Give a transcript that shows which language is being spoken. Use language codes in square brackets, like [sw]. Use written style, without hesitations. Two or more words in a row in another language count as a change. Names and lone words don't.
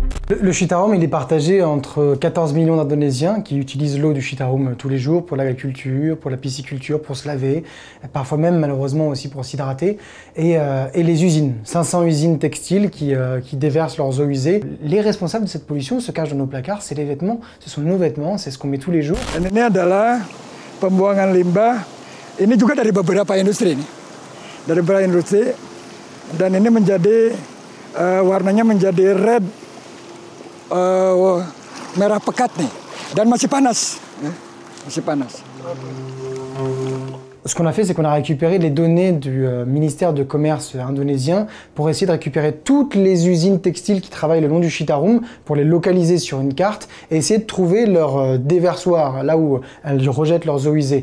[fr] Le Citarum, il est partagé entre 14 millions d'Indonésiens qui utilisent l'eau du Citarum tous les jours pour l'agriculture, pour la pisciculture, pour se laver, parfois même malheureusement aussi pour s'hydrater, et les usines, 500 usines textiles qui déversent leurs eaux usées. Les responsables de cette pollution se cachent dans nos placards, c'est les vêtements, ce sont nos vêtements, c'est ce qu'on met tous les jours. [id] Ini adalah pembuangan limbah, ini juga dari beberapa industri nih. Dari beberapa industri, dan ini menjadi warnanya menjadi red, merah pekat nih, dan masih panas, masih panas. [fr] Ce qu'on a fait, c'est qu'on a récupéré les données du ministère de commerce indonésien pour essayer de récupérer toutes les usines textiles qui travaillent le long du Citarum, pour les localiser sur une carte et essayer de trouver leur déversoir, là où elles rejettent leurs eaux usées.